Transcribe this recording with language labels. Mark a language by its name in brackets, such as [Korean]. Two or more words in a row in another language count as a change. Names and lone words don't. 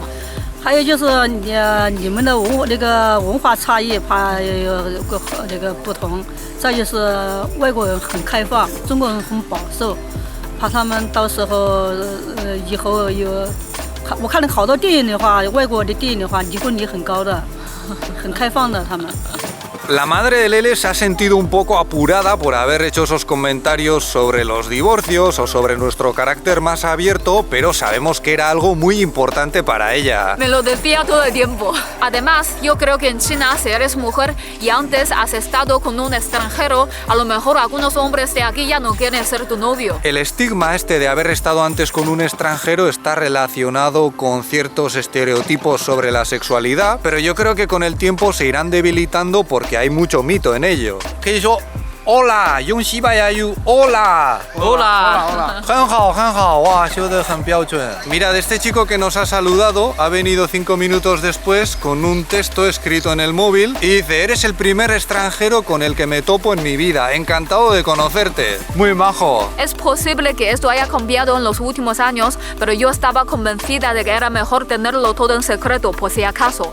[Chinese] 还有就是你们的文化差异怕有这个不同，再就是外国人很开放，中国人很保守，怕他们到时候以后有。我看了好多电影的话，外国的电影的话，离婚率很高的，很开放的他们。 [Spanish] La madre de Lele se ha sentido un poco apurada por haber hecho esos comentarios sobre los divorcios o sobre nuestro carácter más abierto, pero sabemos que era algo muy importante para ella. Me lo decía todo el tiempo. Además, yo creo que en China, si eres mujer y antes has estado con un extranjero, a lo mejor algunos hombres de aquí ya no quieren ser tu novio. El estigma este de haber estado antes con un extranjero está relacionado con ciertos estereotipos sobre la sexualidad, pero yo creo que con el tiempo se irán debilitando porque hay mucho mito en ello. ¿Qué yo? Hola, [Chinese] 用西班牙语 Hola. [Spanish] Hola. [Chinese] 很好很好 哇 说得很标准 [Spanish] Mirad, este chico que nos ha saludado ha venido 5 minutos después con un texto escrito en el móvil y dice: eres el primer extranjero con el que me topo en mi vida, encantado de conocerte, muy majo. Es posible que esto haya cambiado en los últimos años, pero yo estaba convencida de que era mejor tenerlo todo en secreto por si acaso.